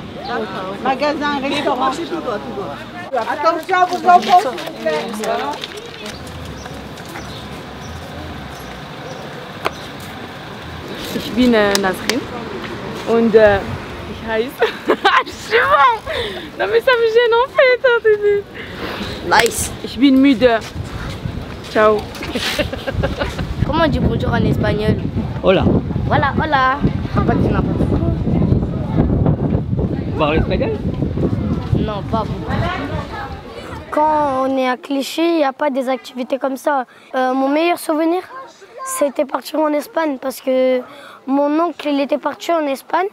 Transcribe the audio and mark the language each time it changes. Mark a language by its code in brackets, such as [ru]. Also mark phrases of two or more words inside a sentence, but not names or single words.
[fr] Magasins, restaurants. Attention à vos enfants, s'il vous plaît. [de] Ich bin Nasrin und ich heiße... [fr] Non mais ça me gêne en fait. Nice. [de] Ich bin müde. Ciao. [fr] Comment on dit bonjour en espagnol? Hola. Voilà, hola. Pas dire n'importe quoi. Vous parlez espagnol? Non, pas beaucoup. Quand on est à Clichy, il n'y a pas des activités comme ça. Mon meilleur souvenir, c'était partir en Espagne parce que mon oncle, il était parti en Espagne.